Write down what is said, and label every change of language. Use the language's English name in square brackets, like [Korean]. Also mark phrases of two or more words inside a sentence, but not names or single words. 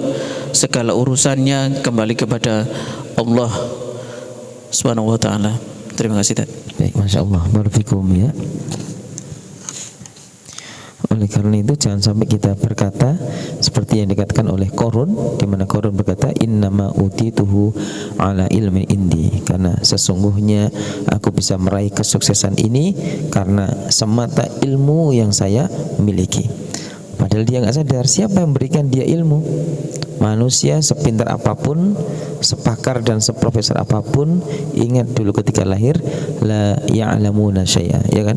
[Indonesian] Segala urusannya kembali kepada Allah [Arabic] سبحانه وتعالى. [Indonesian] Terima kasih. Baik, [Arabic] ما شاء الله، بارك الله [Indonesian] ya. Oleh karena itu jangan sampai kita berkata seperti yang dikatakan oleh Qarun, di mana Qarun berkata [Arabic] إنما أوتيته على علم عندي, [Indonesian] karena sesungguhnya aku bisa meraih kesuksesan ini karena semata ilmu yang saya miliki. Padahal dia nggak sadar siapa yang memberikan dia ilmu. Manusia sepintar apapun, sepakar dan seprofesor apapun, ingat dulu ketika lahir [Arabic] لا يعلمون شيئا, [Indonesian] ya kan?